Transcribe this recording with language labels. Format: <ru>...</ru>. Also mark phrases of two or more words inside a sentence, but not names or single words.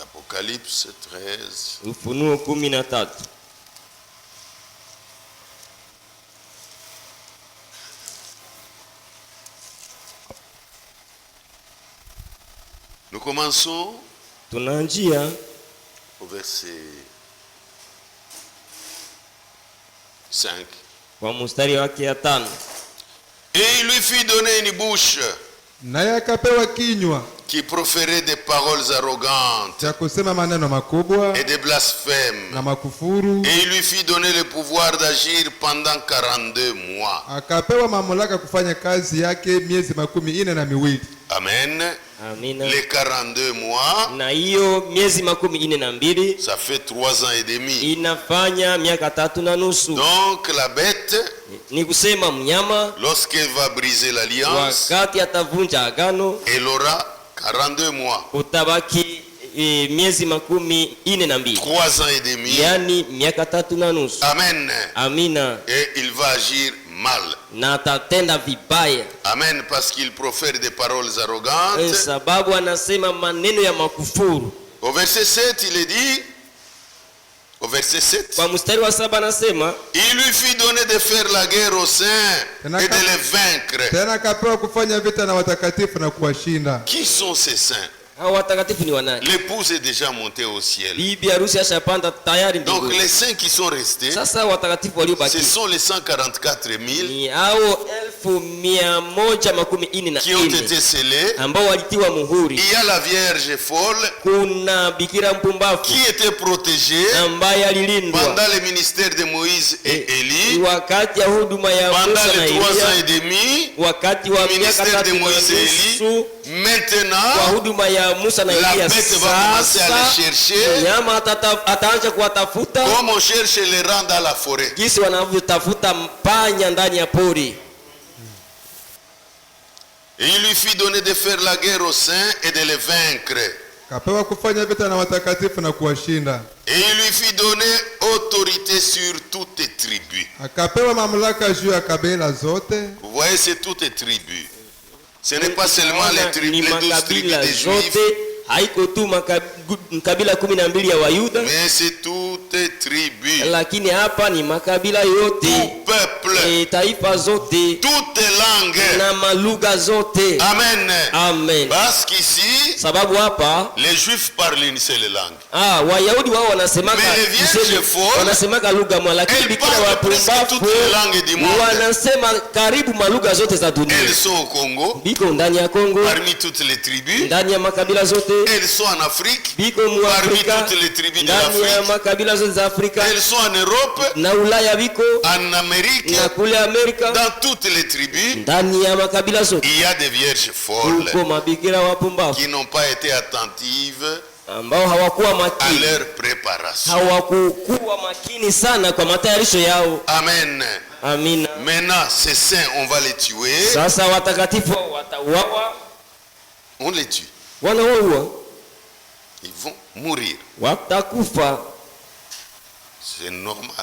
<fr>Apocalypse 13.</fr> <sw>Ufunuo 13.</sw> <fr>Nous commençons</fr> <sw>Tunaanzia</sw> <fr>au verset 5.</fr> <sw>kwa mstari wake ya 5.</sw> <fr>Et il lui fit donner une bouche</fr> <sw>naye akapewa kinywa</sw> <fr>qui proférait des paroles arrogantes</fr> <sw>cha kusema maneno makubwa</sw> <fr>et des blasphèmes.</fr> <sw>na makufuru.</sw> <fr>Et il lui fit donner le pouvoir d'agir pendant 42 mois.</fr> <sw>Akapewa mamlaka kufanya kazi yake miezi 42.</sw> <fr>Amen.</fr> <sw>Amina.</sw> <fr>Les 42 mois,</fr> <sw>Na hiyo miezi 42</sw> <fr>ça fait 3 ans et demi.</fr> <sw>inafanya miaka 3 na nusu.</sw> <fr>Donc la bête,</fr> <sw>Ni kusema mnyama</sw> <fr>lorsqu'elle va briser l'alliance,</fr> <sw>wakati atavunja agano</sw> <fr>elle aura 42 mois.</fr> <sw>utabaki miezi 42,</sw> <fr>3 ans et demi.</fr> <sw>yani miaka 3 na nusu.</sw> <fr>Amen.</fr> <sw>Amina.</sw> <fr>Et il va agir mal.</fr> <sw>Na atatenda vibaya</sw> <fr>Amen. Parce qu'il profère des paroles arrogantes.</fr> <sw>sababu anasema maneno ya makufuru.</sw> <fr>Au verset 7, il est dit, au verset 7,</fr> <sw>Kwa mstari wa 7 anasema</sw> <fr>il lui fit donner de faire la guerre aux saints et de les vaincre.</fr> <sw>Tena akapewa kufanya vita na watakatifu na kuwashinda.</sw> <fr>Qui sont ces saints?</fr> <sw>hao watakatifu ni wanani?</sw> <fr>L'épouse est déjà montée au ciel.</fr> <sw>Bibi harusi ashapanda tayari</sw> <fr>Donc</fr> <sw>mbinguni.</sw> <fr>les saints qui sont restés,</fr> <sw>Sasa watakatifu waliobaki</sw> <fr>ce sont les 144 000</fr> <sw>ni hao 1144</sw> <fr>qui ont été scellés.</fr> <sw>ambao walitiwa muhuri.</sw> <fr>Il y a la Vierge folle</fr> <sw>Kuna bikira mpumbavu</sw> <fr>qui était protégée</fr> <sw>ambaye alilindwa</sw> <fr>pendant le ministère de Moïse et Élie,</fr> <sw>wakati ya huduma ya</sw> <fr>pendant</fr> <sw>Musa na</sw> <fr>les 3 ans et</fr> <sw>Elia,</sw> <fr>demi,</fr> <sw>wakati wa miaka</sw> <fr>ministère de</fr> <sw>3 na</sw> <fr>Moïse et Élie.</fr> <sw>nusu kwa</sw> <fr>Maintenant,</fr> <sw>huduma ya Musa na</sw> <fr>la</fr> <sw>Elia.</sw> <fr>bête va commencer à les</fr> <sw>Sasa</sw> <fr>chercher</fr> <sw>mnyama ataanza kuwatafuta</sw> <fr>comme on cherche les rats dans la forêt.</fr> <sw>jinsi wanavyotafuta mpanya ndani ya pori.</sw> <fr>Et il lui fit donner de faire la guerre aux saints et de les vaincre.</fr> <sw>Akapewa kufanya vita na watakatifu na kuwashinda.</sw> <fr>Et il lui fit donner autorité sur toutes les tribus.</fr> <sw>Akapewa mamlaka juu ya kabila zote.</sw> <fr>Vous voyez, c'est toutes les tribus. Ce n'est pas seulement les</fr> <sw>Ni</sw> <fr>12 tribus</fr> <sw>makabila</sw> <fr>des Juifs,</fr> <sw>zote, haiko tu makabila 12 ya Wayuda,</sw> <fr>mais c'est toutes les tribus,</fr> <sw>lakini hapa ni makabila yote,</sw> <fr>tout peuple,</fr> <sw>taifa zote</sw> <fr>toutes langues.</fr> <sw>na malugha zote.</sw> <fr>Amen.</fr> <sw>Amen.</sw> <fr>Parce qu'ici,</fr> <sw>Sababu hapa</sw> <fr>les Juifs parlent une seule langue.</fr> <sw>Wayahudi wao wanasemaka</sw> <fr>Mais les vierges folles,</fr> <sw>wanasemaka lugha moja, lakini</sw> <fr>elles</fr> <sw>bikira</sw> <fr>parlent presque</fr> <sw>wapumbavu</sw> <fr>toutes les langues du monde.</fr> <sw>wanasema karibu malugha zote za dunia.</sw> <fr>Elles sont au Congo,</fr> <sw>Biko ndani ya Kongo,</sw> <fr>parmi toutes les tribus.</fr> <sw>ndani ya makabila zote.</sw> <fr>Elles sont en Afrique,</fr> <sw>Biko mu</sw> <fr>parmi</fr> <sw>Afrika,</sw> <fr>toutes les tribus de</fr> <sw>ndani ya</sw> <fr>l'Afrique.</fr> <sw>makabila zote za Afrika.</sw> <fr>Elles sont en Europe,</fr> <sw>Na Ulaya biko,</sw> <fr>en Amérique,</fr> <sw>na kule Amerika,</sw> <fr>dans toutes les tribus.</fr> <sw>ndani ya makabila zote.</sw> <fr>Il y a des vierges folles</fr> <sw>Huko mabikira wapumbavu</sw> <fr>qui n'ont pas été attentives</fr> <sw>ambao hawakuwa</sw> <fr>à</fr> <sw>makini,</sw> <fr>leur préparation.</fr> <sw>hawakuwa makini sana kwa matayarisho yao.</sw> <fr>Amen.</fr> <sw>Amina.</sw> <fr>Maintenant, ces saints, on va les tuer.</fr> <sw>Sasa watakatifu watauawa,</sw> <fr>On les tue.</fr> <sw>wanaua,</sw> <fr>Ils vont mourir.</fr> <sw>watakufa.</sw> <fr>C'est normal.</fr>